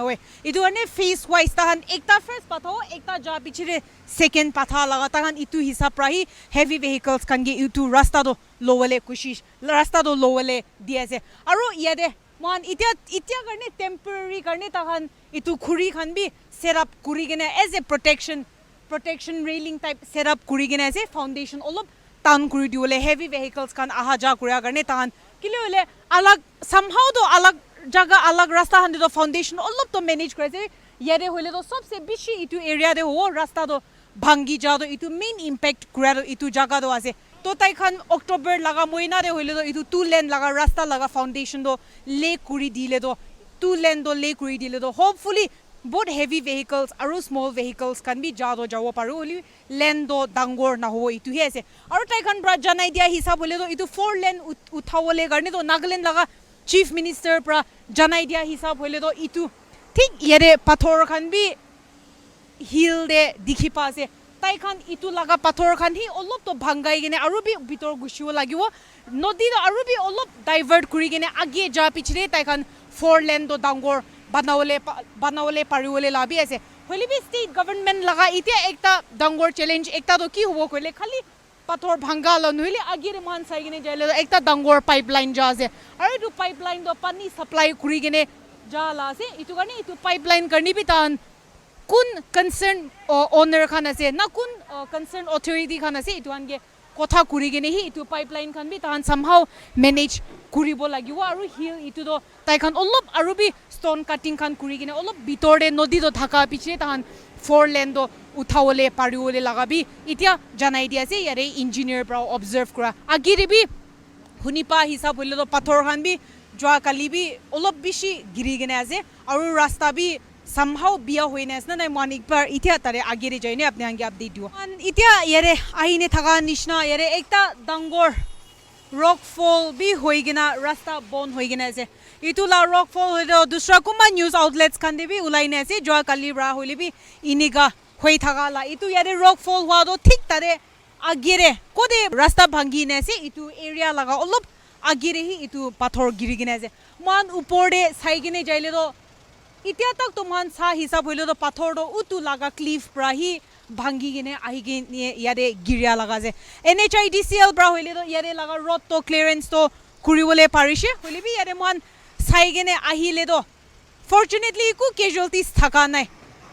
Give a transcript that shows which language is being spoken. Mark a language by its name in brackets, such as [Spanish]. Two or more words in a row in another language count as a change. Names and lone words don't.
[Naga Pidgin] hoy itu ane [English] face wise [Naga Pidgin] tahan ekta first patha ho ekta ja pichire second patha laga tahan itu hisab rahi [English] heavy vehicles [Naga Pidgin] kan ge itu rasta do lowale kushish rasta do lowale diase aru yade man itia karne temporary karne tahan itu khuri khan bi [English] set up [Naga Pidgin] kuri gene [English] as a protection railing type set up [Naga Pidgin] kuri gene [English] as a foundation [Naga Pidgin] olop tan kuri diole [English] heavy vehicles [Naga Pidgin] kan aha ja kuria karne tahan kile hole alag somehow do alag jaga alag rasta han do foundation olop to manage kore yare hole do sabse bishi itu area de ho rasta do bhangi ja do itu [English] main impact [Naga Pidgin] kura do itu jaga do ase to tai khan October laga moina de hole do itu [English] two lane [Naga Pidgin] laga rasta laga foundation do lay kuri dile do [English] two lane [Naga Pidgin] do lay kuri dile do [English] hopefully both heavy vehicles [Naga Pidgin] aru [English] small vehicles can be [Naga Pidgin] jado jawo paru holi lane do dangor na ho itu he ase aru tai khan bra janai dia hisab hole do itu [English] four lane [Naga Pidgin] uthawole garne do Nagaland laga [English] chief minister [Naga Pidgin] pra janai dia hisab hole do itu thik yare pathor khan bi hill de dikhi pa ase tai khan itu laga pathor khan hi olop to bhangai gene aru bi bitor gushiwo lagiwo nodi do aru bi olop divert kuri gene age ja pichre tai khan [English] four lane [Naga Pidgin] do dangor banawole pariwole labi ase holi bi [English] state government [Naga Pidgin] laga itia ekta dangor challenge ekta do ki hobo kole khali pathor bhanga lo nuile agire man sai gene jaile do ekta dangor pipeline ja ase aru du pipeline do pani supply kuri gene ja la ase itu karne itu pipeline karni bi tan kun [English] concern owner [Naga Pidgin] khan ase na kun [English] concern authority [Naga Pidgin] khan ase itu ange kotha kuri gene hi itu pipeline khan bi tan somehow manage kuribo lagiwo aru hill itu do tai khan olop aru bi [English] stone cutting [Naga Pidgin] khan kuri gene olop bitore nodi do thaka piche tan [English] four lane [Naga Pidgin] do uthawole pariwole lagabi itia janai dia ase yare engineer pra observe kura agire bi hunipa hisab hole do pathor khan bi jwa kali bi olop bishi giri gene ase aru rasta bi somehow bia hoines na nai manik par itia tare agire jaine apne ange update diyo itia yare ahine thaga nishna yare ekta dangor rockfall bi hoigena rasta bon hoigena ase itu la rockfall hoido dusra kuma [English] news outlets [Naga Pidgin] kan de bi ulaine ase jwa kali bra hoile bi iniga hoi thaga la itu yare rockfall hwa do thik tare agire kode rasta bhangi ne ase itu area laga olop agire hi itu pathor giri gine ase man uporde sai gine jaile do itia tak to man sa hisab hoile do pathor do utu laga cliff pra hi bhangi gine ahi gine yare girya laga je NHIDCL bra hoile do yare laga road to clearance to kuriwole parise hoile bi yare man sai gine ahile do fortunately ku casualties thaka nai